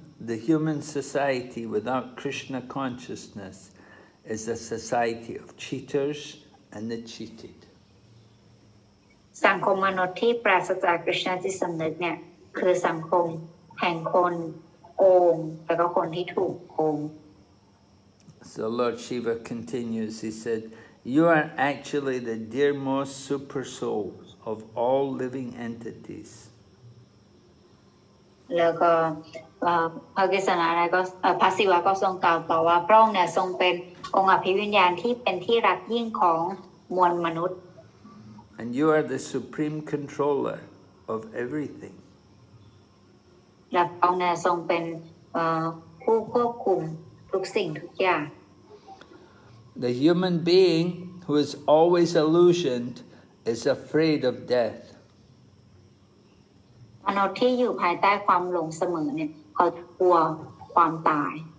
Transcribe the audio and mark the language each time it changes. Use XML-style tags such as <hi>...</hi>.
<en>The human society without Krishna consciousness is a society of cheaters and the cheated.</en> <th>สังคมมนุษย์ที่ปราศจากกฤษณจิตสำนึกเนี่ยคือสังคมแห่งคนโกงแล้วก็คนที่ถูกโกง</th> <en>So Lord Shiva continues, he said, you are actually the dearmost super souls of all living entities.</en> <th>แล้วก็พระกฤษณะก็พระศิวะก็ทรงกล่าวต่อว่าพระองค์เนี่ยทรงเป็นองค์อภิวิญญาณที่เป็นที่รักยิ่งของมวลมนุษย์</th> <en>And you are the supreme controller of everything.</en> <th>และพระองค์เนี่ยทรงเป็นผู้ควบคุมทุกสิ่งทุกอย่าง</th> <en>The human being who is always illusioned is afraid of death.</en> <th>มนุษย์ที่อยู่ภายใต้ความหลงเสมอเนี่ยเขากลัวความตาย</th>